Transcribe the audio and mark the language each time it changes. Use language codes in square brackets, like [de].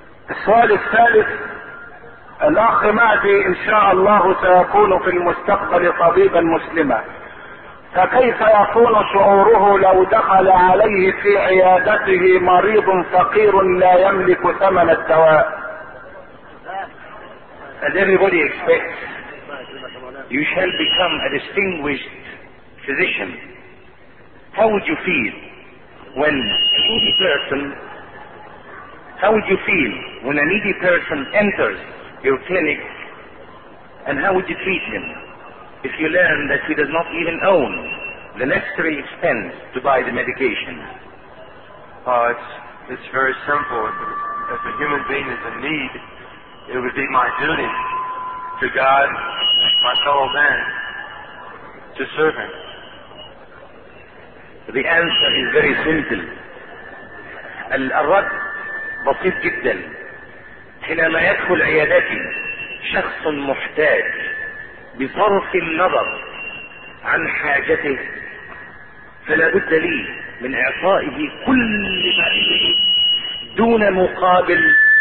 [ar] السؤال الثالث: الأخ مهدي إن شاء الله سيكون في المستقبل طبيبا مسلما، فكيف يكون شعوره لو دخل عليه في عيادته مريض فقير لا يملك ثمن الدواء؟ [en] As everybody expects, you shall become a distinguished physician. How would you feel when a needy person enters your clinic, and how would you treat him if you learn that he does not even own the necessary expense to buy the medication? It's very simple. If a human being is in need, it would be my duty to God, my fellow man, to serve him. The answer is very simple. [ar] الرد بسيط جدا. حينما يدخل عيادتي شخص محتاج، بصرف النظر عن حاجته، فلا بد لي من اعطائه كل ما لديه دون مقابل.